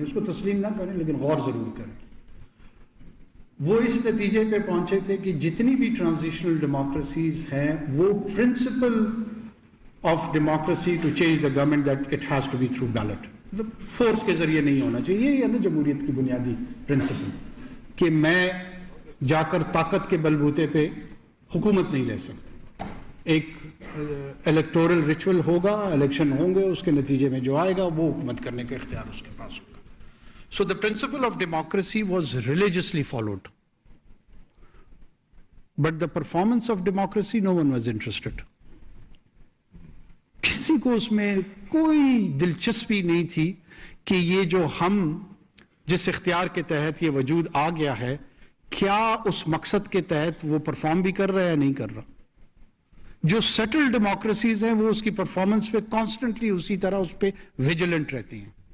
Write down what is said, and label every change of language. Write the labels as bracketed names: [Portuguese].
[Urdu] اس کو تسلیم نہ کریں لیکن غور ضرور کریں. وہ اس نتیجے پہ پہنچے تھے کہ جتنی بھی ٹرانزیشنل ڈیموکریسیز ہیں وہ [English] principle of democracy to change the government that it has to be through ballot, [Urdu] force کے ذریعے نہیں ہونا چاہیے. یہ ہے نا جمہوریت کی بنیادی پرنسپل کہ میں جا کر طاقت کے بلبوتے پہ حکومت نہیں لے سکتا. ایک الیکٹورل ریچول ہوگا, الیکشن ہوں گے, اس کے نتیجے میں جو آئے گا وہ حکومت کرنے کا اختیار اس کے پاس ہوگا. [English] So the principle of democracy was religiously followed. But the performance of democracy, no one was interested. [Urdu] کسی کو اس میں کوئی دلچسپی نہیں تھی کہ یہ جو ہم جس اختیار کے تحت یہ وجود آ گیا ہے, کیا اس مقصد کے تحت وہ پرفارم بھی کر رہا ہے یا نہیں کر رہا. جو سیٹل ڈیموکریسیز ہیں وہ اس کی پرفارمنس پہ کانسٹنٹلی اسی طرح اس پہ ویجیلنٹ رہتی ہیں.